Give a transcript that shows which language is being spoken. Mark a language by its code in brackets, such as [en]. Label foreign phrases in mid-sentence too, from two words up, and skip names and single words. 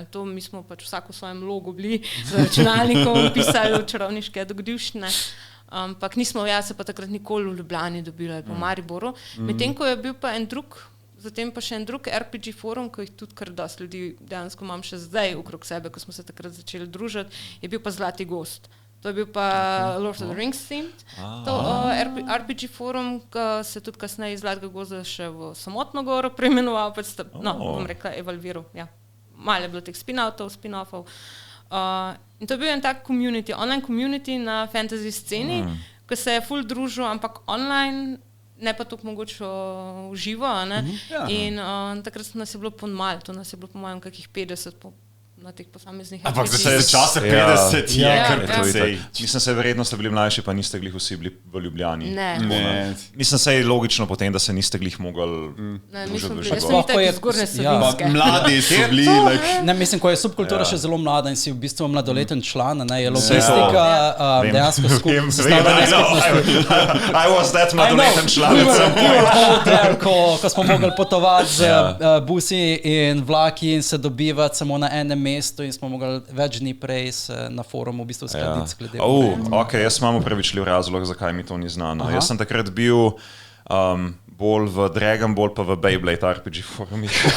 [sl] To mi smo pač vsako v svojem logu bili z računalnikom, pisali čarovniške dogodivščine, ampak nismo, se pa takrat nikoli v Ljubljani dobili ali po Mariboru. Medtem ko je bil pa zatem pa še en drug RPG forum, ko jih tudi kar dosti ljudi dejansko imam še zdaj okrog sebe, ko smo se takrat začeli družiti, je bil pa Zlati gost. To je bil pa Lord of the Rings themed. To RPG forum, ki se tudi kasneje iz Zlatega gozda še v Samotno goro preimenoval, bom rekla, evalviral. Ja. Malo je bilo teh spin-offov. In to je bil en tak community, [en] online community [sl] na fantasy sceni, ki se je ful družil, ampak online, ne pa tako mogoče v živo. In takrat nas je bilo malo, to nas je bilo po mojem kakih 50 na teh posameznih RPGs. Ampak za čase 50 je kar precej. Mislim, se verjetno ste bili mlajši, pa niste glih vsi bili v Ljubljani. Ne. Mislim, se je logično potem, da se niste glih mogli družiti. Jaz sem tako zgornje Savinjske. Mladi so bili. Ne, mislim, ko je subkultura še zelo mlada in si v bistvu mladoleten član, je logistika, dejansko sestavljanje skupnosti. [en] I was that [sl] mladoleten član. Ko smo mogli potovati z busi in vlaki in se dobivati samo na enem mestu in smo mogli več dni prej na forumu v bistvu skladiti glede. Ok, jaz imam upravičljiv razlog, zakaj mi to ni znano. Jaz sem takrat bil bolj v Dragon Ball pa v Beyblade RPG forumih.